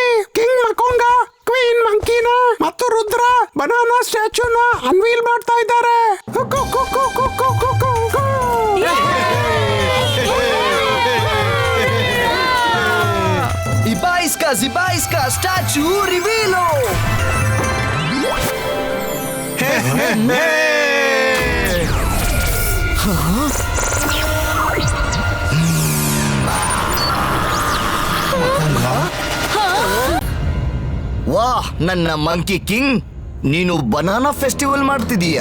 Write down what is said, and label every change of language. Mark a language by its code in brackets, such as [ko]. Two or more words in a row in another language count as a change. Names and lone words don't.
[kn] ಕಿಂಗ್ ಮಕೊಂಗ, ಕ್ವೀನ್ ಮಂಕಿನ ಮತ್ತು ರುದ್ರ [en] banana statueನ unveil [kn] ಮಾಡ್ತಾ ಇದ್ದಾರೆ. Ibaiska, Zibaiska, statue revealo. ವಾಹ್, ನನ್ನ [en] monkey king, [kn] ನೀನು [en] banana festival [kn] ಮಾಡ್ತಿದೀಯಾ?